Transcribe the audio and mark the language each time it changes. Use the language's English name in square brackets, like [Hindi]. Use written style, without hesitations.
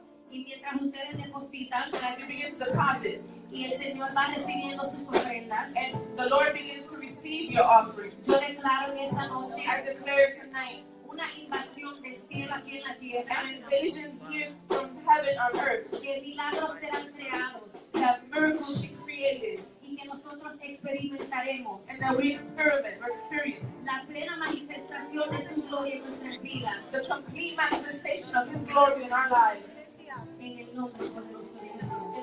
[Spanish] mientras ustedes depositan, [English] as you begin to deposit, [Spanish] y el Señor va recibiendo sus ofrendas, [English] and the Lord begins to receive your offering, [Spanish] yo declaro en esta noche [English] I declare tonight [Spanish] una invasión del cielo aquí en la tierra, [English] an invasion here from heaven on earth, [Spanish] que milagros serán creados [English] that miracles be created, [Spanish] y que nosotros experimentaremos [English] and that we experience [Spanish] la plena manifestación de su gloria en nuestras vidas, [English] the complete manifestation of His glory in our lives. [Spanish] en el nombre poderoso de Jesús.